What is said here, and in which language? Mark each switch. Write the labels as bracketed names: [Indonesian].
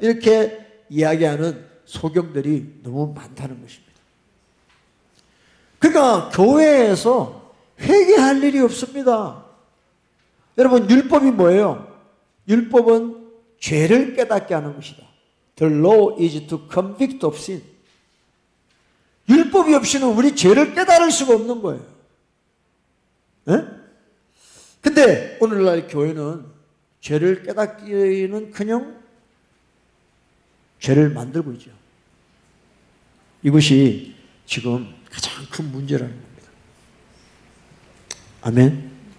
[Korean] 이렇게 이야기하는 소경들이 너무 많다는 것입니다. 그러니까 교회에서 회개할 일이 없습니다. 여러분, 율법이 뭐예요? 율법은 죄를 깨닫게 하는 것이다. [English] The law is to convict of sin. [Korean] 율법이 없이는 우리 죄를 깨달을 수가 없는 거예요. 근데 오늘날 교회는 죄를 깨닫기는 그냥 죄를 만들고 있죠. 이것이 지금 가장 큰 문제라는 겁니다. 아멘.